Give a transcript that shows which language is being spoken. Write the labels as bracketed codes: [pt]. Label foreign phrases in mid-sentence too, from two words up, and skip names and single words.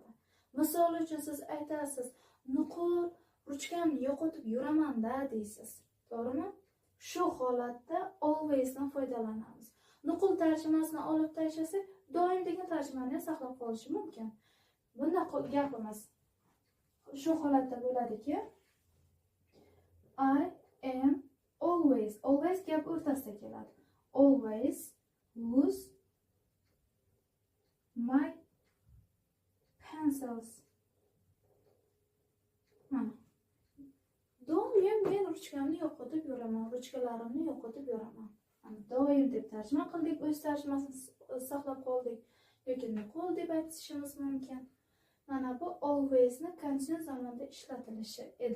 [uz] Misol uchun siz aytasiz, nuqul ruchkamni yo'qotib yuraman-da deysiz. To'g'rimi? Shu holatda alwaysdan foydalanamiz. Nuqul tarjimasini olib tashlasak, doim degan tarjimani ham saqlab qolishi mumkin. Bunda gapimiz shu holatda bo'ladiki, [en] I am always [uz] gap o'rtasida keladi. [en] Always lose my pencils. [uz] Doim men ruchkamni yo'qotib yuraman, ruchkalarimni yo'qotib yuraman. Doim deb tarjima qildik, o'z tarjimasini saqlab qoldik yoki nuqul deb aytishimiz mumkin. Mana bu alwaysni continuous zamonda ishlatilishi edi.